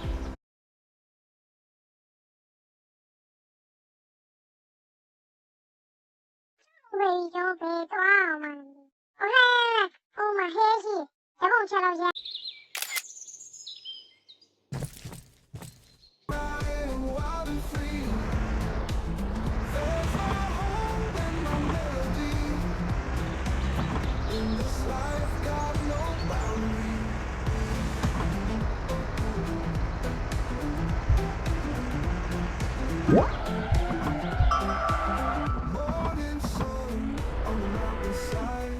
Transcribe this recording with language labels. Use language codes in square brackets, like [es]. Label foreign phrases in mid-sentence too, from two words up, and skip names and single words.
[my] ။ဘယ်လိုပဲသွားအောင်မလဲ။ဟုတ်လား။ဟိုမှာဟဲရှိ။တပုံးချက်လို့ရ [en] Flying wild and free. There's my hope and my melody. In this life, got no boundary. Morning sun on the mountainside.